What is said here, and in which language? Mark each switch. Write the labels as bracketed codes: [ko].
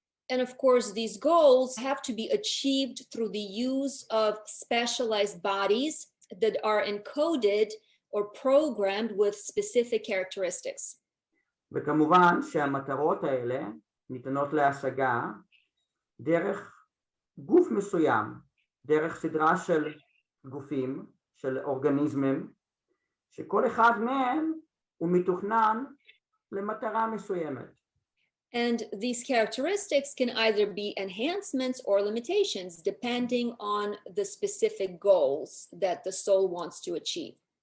[en] And of course, these goals have to be achieved through the use of specialized bodies that are encoded or programmed with specific characteristics. [he] וכמובן שהמטרות האלה ניתנות להשגה דרך גוף מסוים, דרך סדרה של גופים, של אורגניזמים, שכל אחד מהם הוא מתוכנן למטרה מסוימת. [en] And these characteristics can either be enhancements or limitations depending on the specific goals that the soul wants to achieve.